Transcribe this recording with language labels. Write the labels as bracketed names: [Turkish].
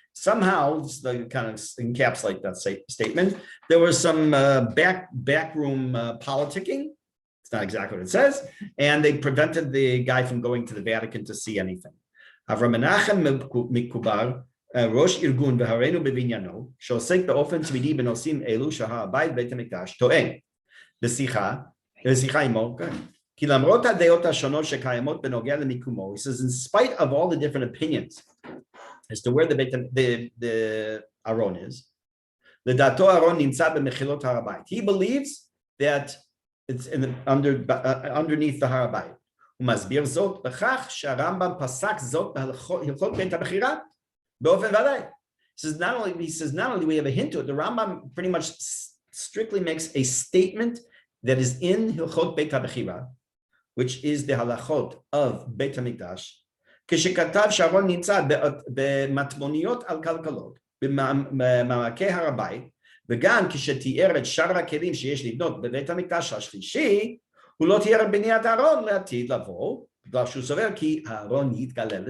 [English] Somehow, to kind of encapsulate that statement, there was some backroom politicking. It's not exactly what it says, and they prevented the guy from going to the Vatican to see anything. [Hebrew] Avram Menachem Mikubar, ראש ארגון והרינו בבניינו, שעוסק באופן תמידי בנושאים אלו שהר הבית בית המקדש, טועה. בשיחה עמו, כי למרות הדעות השונות שקיימות בנוגע למיקומו, [English] he says, in spite of all the different opinions as to where the Aron is, [Hebrew] לדעתו ארון נמצא במחילות הר הבית. [English] He believes that it's underneath the הר הבית. [Hebrew] הוא מסביר זאת בכך שהרמב"ם פסק זאת בהלכות בית הבחירה באופן ודאי. [English] He says not only do we have a hint to it, the Rambam pretty much strictly makes a statement that is in Hilchot Beit HaBechira, which is the halachot of Beit HaMikdash, [Hebrew] כשכתב שארון נמצא במטמוניות על כלכלות, במעמקי הר הבית, וגם כשתיאר את שאר הכלים שיש לבנות בבית המקדש השלישי, הוא לא תיאר את בניית הארון לעתיד לבוא, בגלל שהוא סובר כי הארון יתגלה.